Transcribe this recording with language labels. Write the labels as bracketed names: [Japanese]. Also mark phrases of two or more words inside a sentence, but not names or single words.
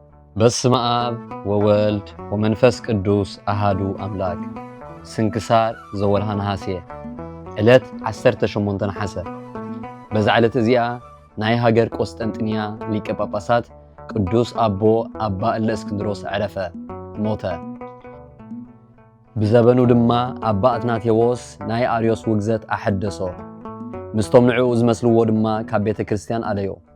[Geez] በስመ አብ ወወልድ ወመንፈስ ቅዱስ አሃዱ አምላክ። ስንክሳር ዘወርሃ ነሐሴ [Tigrinya] ዕለት 18 ነሐሴ። በዛ ዕለት እዚኣ ናይ ሃገር ቆስጠንጥንያ ሊቀ ጳጳሳት ቅዱስ አቦ አባ እለእስክንድሮስ ዕረፈ ሞተ። ብዘበኑ ድማ አባ አትናቴዎስ ናይ አርዮስ ውግዘት አሐደሶ። ምስቶም ንዕኡ ዝመስልዎ ድማ ካብ ቤተ ክርስቲያን አለዮ።